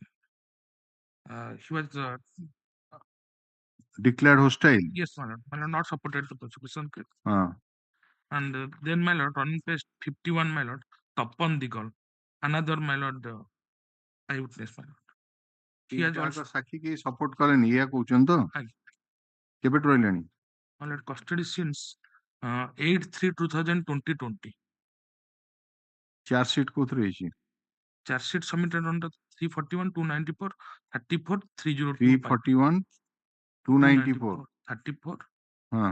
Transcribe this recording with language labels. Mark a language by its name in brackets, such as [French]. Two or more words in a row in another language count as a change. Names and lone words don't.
[English] He was declared hostile. Yes, my lord. My lord, not supported the prosecution case. Ah. And then, my lord, on page 51, my lord, Tapan Digal, another, my lord, eyewitness, my lord. He has also [Odia] ସାକ୍ଷୀ କେହି ସପୋର୍ଟ କଲେନି ଏଇଆ କହୁଛନ୍ତି ତ? କେବେଠୁ ରହିଲେଣି? [English] My lord, custody since 8/3/2020. [Odia] ଚାର୍ଜ ସିଟ୍ କୋଉଥିରେ ହେଇଛି? [English] Charge sheet submitted on the 341, 294, 34, 302. 341, 294, 34, huh.